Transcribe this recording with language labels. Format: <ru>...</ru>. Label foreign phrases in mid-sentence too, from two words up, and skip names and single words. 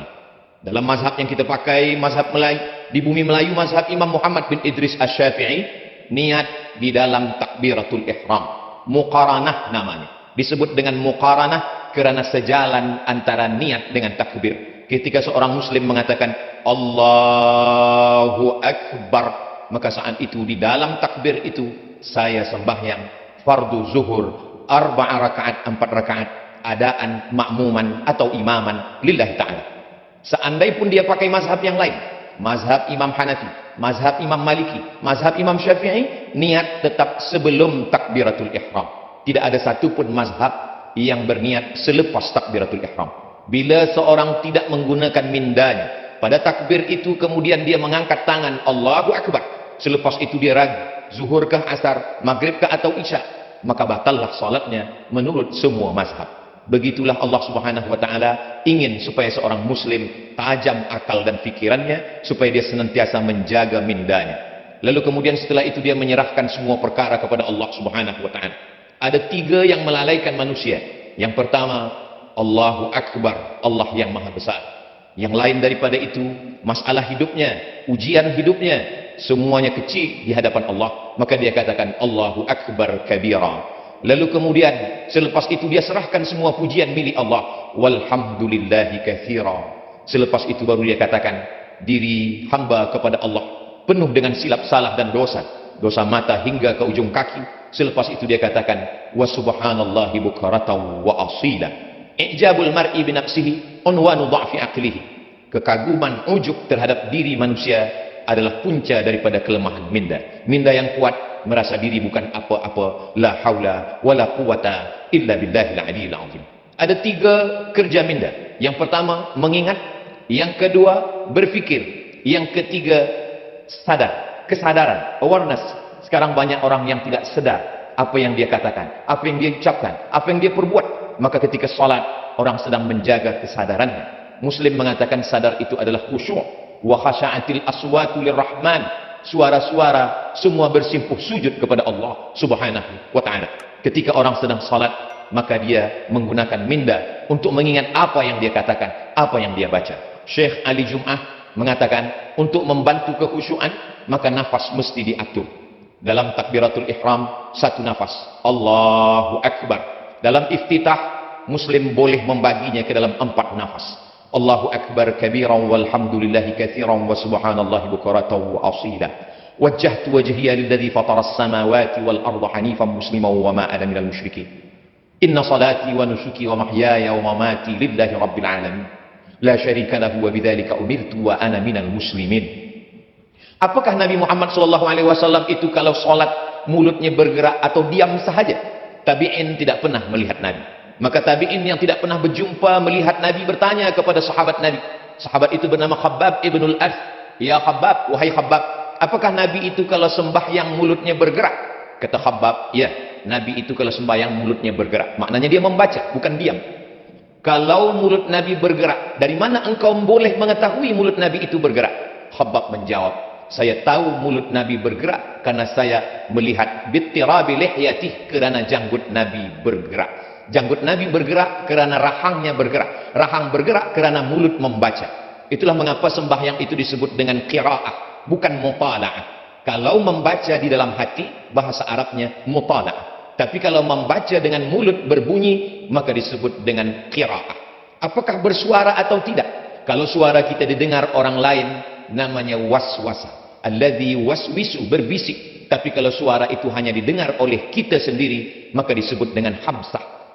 <ms>Dalam mazhab yang kita pakai, mazhab Melayu, di bumi Melayu, mazhab Imam Muhammad bin Idris Asy-Syafi'i, niat di dalam takbiratul ihram, muqaranah namanya. Disebut dengan muqaranah karena sejalan antara niat dengan takbir. Ketika seorang muslim mengatakan</ms> <ar>الله أكبر,</ar> <ms>maka saat itu di dalam takbir itu saya sembahyang fardu zuhur 4 rakaat, 4 rakaat adaan makmuman atau imaman</ms> <ar>لله تعالى.</ar> <ms>Seandainya pun dia pakai mazhab yang lain, mazhab Imam Hanafi, mazhab Imam Maliki, mazhab Imam Syafi'i, niat tetap sebelum takbiratul ihram. Tidak ada satupun mazhab yang berniat selepas takbiratul ihram. Bila seorang tidak menggunakan mindanya pada takbir itu, kemudian dia mengangkat tangan</ms> <ar>الله أكبر,</ar> <ms>selepas itu dia ragu zuhurkah, asar, maghribkah atau isya, maka batallah salatnya menurut semua mazhab. Begitulah Allah</ms> <ar>سبحانه وتعالى</ar> <ms>ingin supaya seorang muslim tajam akal dan fikirannya, supaya dia senantiasa menjaga mindanya. Lalu kemudian setelah itu dia menyerahkan semua perkara kepada Allah</ms> <ar>سبحانه وتعالى.</ar> <ms>Ada 3 yang melalaikan manusia. Yang pertama,</ms> <ar>الله أكبر,</ar> <ms>Allah yang maha besar. Yang lain daripada itu, masalah hidupnya, ujian hidupnya, semuanya kecil di hadapan Allah, maka dia katakan</ms> <ar>الله أكبر كبيرا.</ar> <ms>Lalu kemudian selepas itu dia serahkan semua pujian milik Allah,</ms> <ar>والحمد لله كثيرا.</ar> <ms>Selepas itu baru dia katakan diri hamba kepada Allah penuh dengan silap salah dan dosa, dosa mata hingga ke ujung kaki. Selepas itu dia katakan</ms> <ar>وسبحان الله بكرة وأصيلا. إعجاب المرء بنفسه عنوان ضعف عقله.</ar> <ms>Kekaguman, ujub terhadap diri manusia adalah punca daripada kelemahan minda. Minda yang kuat merasa diri bukan apa-apa,</ms> <ar>لا حول ولا قوة إلا بالله العلي العظيم.</ar> <ms>Ada 3 kerja minda. Yang pertama mengingat, yang kedua berfikir, yang ketiga sadar, kesadaran, awareness. Sekarang banyak orang yang tidak sadar apa yang dia katakan, apa yang dia ucapkan, apa yang dia perbuat. Maka ketika salat orang sedang menjaga kesadarannya. Muslim mengatakan sadar itu adalah khusyuk.</ms> <ar>وخشعت الأصوات للرحمن.</ar> <ms>Suara-suara semua bersimpuh sujud kepada Allah</ms> <ar>سبحانه وتعالى.</ar> <ms>Ketika orang sedang salat, maka dia menggunakan minda untuk mengingat apa yang dia katakan, apa yang dia baca. Syekh Ali Jum'ah mengatakan untuk membantu kekhusyuan, maka nafas mesti diatur. Dalam takbiratul ihram 1 nafas,</ms> <ar>الله أكبر.</ar> <ms>Dalam iftitah, muslim boleh membaginya ke dalam 4 nafas.</ms> <ar>الله أكبر كبيرا والحمد لله كثيرا وسبحان الله بكرة وأصيلا. وجهت وجهي للذي فطر السماوات والأرض حنيفا مسلما وما أنا من المشركين. إن صلاتي ونسكي ومحياي ومماتي لله رب العالمين. لا شريك له وبذلك أمرت وأنا من المسلمين.</ar> <ms>Apakah Nabi Muhammad SAW itu kalau salat mulutnya bergerak atau diam sahaja? Tabi'in tidak pernah melihat Nabi. Maka tabi'in yang tidak pernah berjumpa melihat Nabi bertanya kepada sahabat Nabi. Sahabat itu bernama Khabbab ibnul As. Ya Khabbab, wahai Khabbab, apakah Nabi itu kalau sembahyang mulutnya bergerak? Kata Khabbab, ya, Nabi itu kalau sembahyang mulutnya bergerak. Maknanya dia membaca, bukan diam. Kalau mulut Nabi bergerak, dari mana engkau boleh mengetahui mulut Nabi itu bergerak? Khabbab menjawab, saya tahu mulut Nabi bergerak karena saya melihat</ms> <ar>باضطراب لحيته,</ar> <ms>kerana janggut Nabi bergerak. Janggut Nabi bergerak kerana rahangnya bergerak. Rahang bergerak kerana mulut membaca. Itulah mengapa sembahyang itu disebut dengan qiraah, bukan mutala'ah. Kalau membaca di dalam hati, bahasa Arabnya mutala'ah. Tapi kalau membaca dengan mulut berbunyi, maka disebut dengan qiraah. Apakah bersuara atau tidak? Kalau suara kita didengar orang lain, namanya waswasa.</ms> <ar>الذي يوسوس,</ar> <ms>berbisik. Tapi kalau suara itu hanya didengar oleh kita sendiri, maka disebut dengan hamsah.</ms>